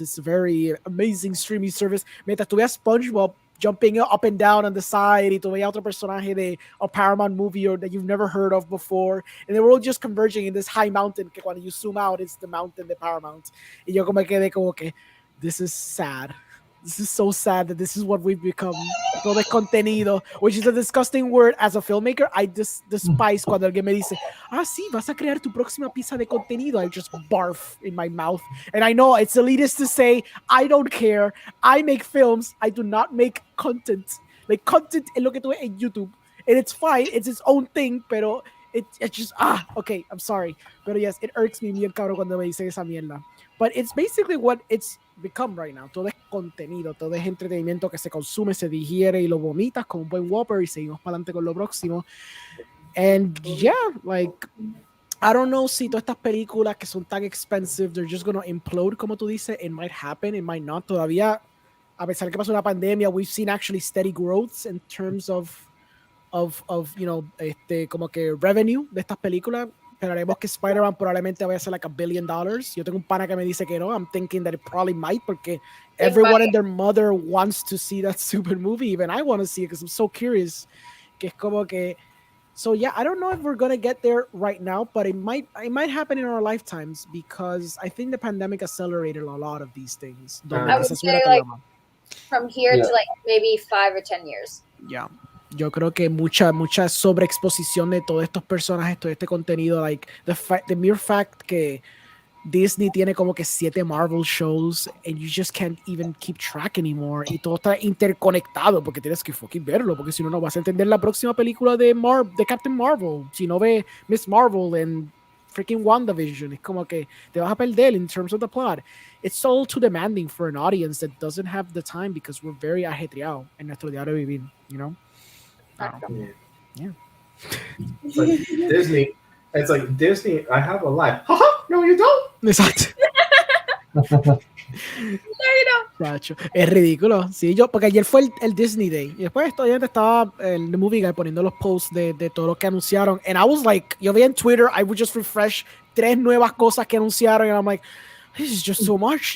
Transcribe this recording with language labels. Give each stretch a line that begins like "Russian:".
English: It's a very amazing streaming service.
Spanish: Mientras tú veías
English: SpongeBob jumping up and down on the side
Spanish: y tú veías otro personaje de
English: a Paramount movie or that you've never heard of before, and they were all just converging in this high mountain
Spanish: que cuando
English: you zoom out it's the mountain de Paramount.
Spanish: Y yo como quedé como que
English: this is sad. This is so sad that this is what we've become.
Spanish: Todo es contenido,
English: which is a disgusting word as a filmmaker. I despise
Spanish: cuando alguien me dice, sí, vas a crear tu próxima pieza de contenido.
English: I just barf in my mouth. And I know it's elitist to say, I don't care. I make films. I do not make content. Like, content
Spanish: es lo que tú ves en
English: YouTube. And it's fine. It's its own thing, pero it's just, okay, I'm sorry.
Spanish: Pero
English: yes, it irks me
Spanish: bien cabrón cuando me dicen esa mierda.
English: But it's basically what it's become right now.
Spanish: Todo es contenido, todo es entretenimiento que se consume, se digiere y lo vomitas con un buen Whopper y seguimos para adelante con lo próximo.
English: And yeah, like, I don't know
Spanish: si todas estas películas que son tan
English: expensive, they're just gonna implode,
Spanish: como tú dices.
English: It might happen, it might not.
Spanish: Todavía, a pesar que pasó una pandemia,
English: we've seen actually steady growths in terms of you know,
Spanish: como que revenue de estas películas. Esperaremos que Spider-Man probablemente vaya a ser
English: like $1 billion.
Spanish: Yo tengo un pana que me dice que no.
English: I'm thinking that it probably might,
Spanish: porque
English: everyone and their mother wants to see that stupid movie. Even I want to see it because I'm so curious.
Spanish: Que es como que,
English: so yeah, I don't know if we're gonna get there right now, but it might happen in our lifetimes because I think the pandemic accelerated a lot of these things. I would say like from here to like maybe 5 or 10 years. Yeah.
Spanish: Yo creo que mucha sobreexposición de todos estos personajes, todo este contenido,
English: like the mere fact
Spanish: que Disney tiene como que 7 Marvel shows
English: and you just can't even keep track anymore
Spanish: y todo está interconectado porque tienes que fucking verlo porque si no no vas a entender la próxima película de Captain Marvel si no ve Miss Marvel en freaking WandaVision. Es como que te vas a perder
English: in terms of the plot. It's all too demanding for an audience that doesn't have the time because we're very
Spanish: ajetreados en nuestro diario vivir,
English: you know? Yeah. It's like Disney. I have a life. No, you don't.
Spanish: Exacto. Chacho, es ridículo. Sí, porque ayer fue el Disney Day y después todavía estaba el Movie Guy poniendo los posts de todo lo que anunciaron.
English: And I was like,
Spanish: yo vi en Twitter,
English: I would just refresh
Spanish: 3 nuevas cosas que anunciaron
English: and I'm like, this is just so much.